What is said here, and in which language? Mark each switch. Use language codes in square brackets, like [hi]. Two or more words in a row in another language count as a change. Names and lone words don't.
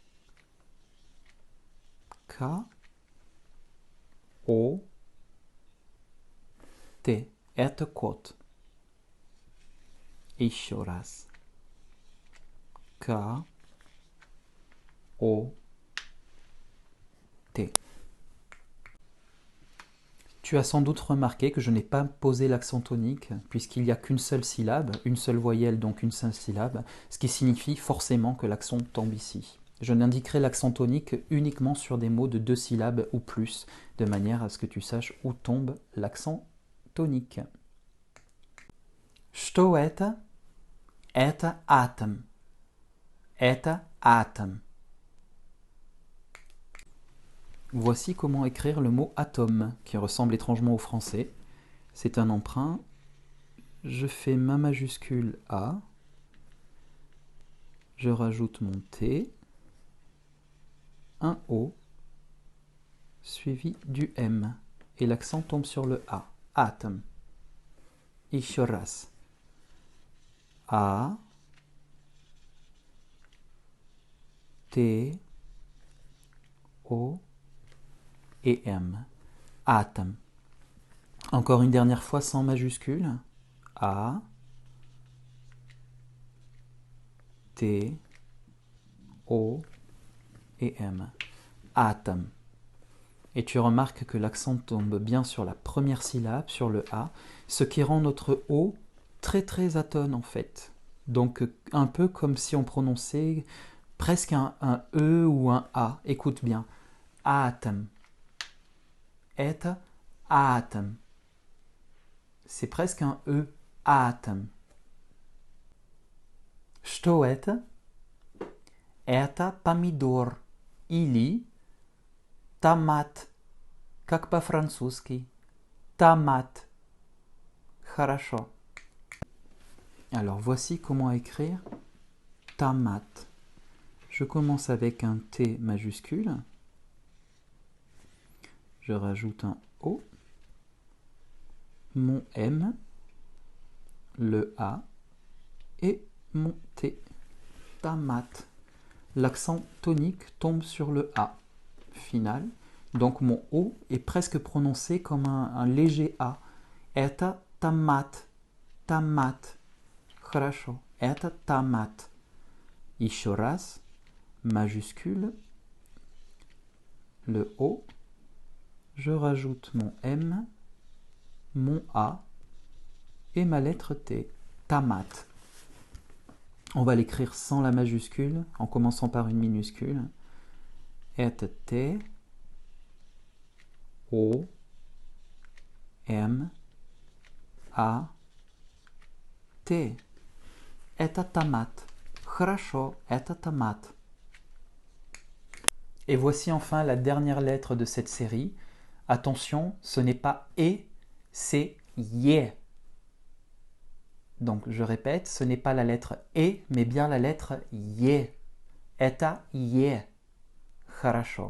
[ru] K, O, T. Это кот. Еще раз. K, O, T. [fr] Tu as sans doute remarqué que je n'ai pas posé l'accent tonique, puisqu'il n'y a qu'une seule syllabe, une seule voyelle, donc une seule syllabe, ce qui signifie forcément que l'accent tombe ici. Je n'indiquerai l'accent tonique uniquement sur des mots de 2 syllabes ou plus, de manière à ce que tu saches où tombe l'accent tonique. [ru] Что это? Это атом. Это атом. [fr] Voici comment écrire le mot atome, qui ressemble étrangement au français. C'est un emprunt. Je fais ma majuscule A. Je rajoute mon T. Un O. Suivi du M. Et l'accent tombe sur le A. [ru] Atom. Еще раз. A. T. [fr] O. Et M. [ru] Atom. [fr] Encore une dernière fois sans majuscule. [ru] A. T. [fr] O. Et M. [ru] Atom. [fr] Et tu remarques que l'accent tombe bien sur la première syllabe, sur le A, ce qui rend notre O très très atone en fait. Donc un peu comme si on prononçait presque un E ou un A. Écoute bien. [ru] Atom. Это атом. [fr] C'est presque un E. [ru] Атом. Что это? Это помидор. Или томат. Как по-французски. Томат. Хорошо. [fr] Alors voici comment écrire томат. Je commence avec un T majuscule. Je rajoute un O, mon M, le A et mon T. [ru] Tamat. [fr] L'accent tonique tombe sur le A final. Donc mon O est presque prononcé comme un léger A. [ru] Это томат. Томат. Хорошо. Это томат. Еще раз. [fr] Majuscule. Le O. Je rajoute mon M, mon A et ma lettre T, tamat. On va l'écrire sans la majuscule, en commençant par une minuscule. [ru] Это T, O, M, A, T. Это томат. Хорошо, это томат. [fr] Et voici enfin la dernière lettre de cette série. Attention, ce n'est pas E, c'est YE. Donc je répète, ce n'est pas la lettre E, mais bien la lettre YE. [ru] Это YE. Хорошо.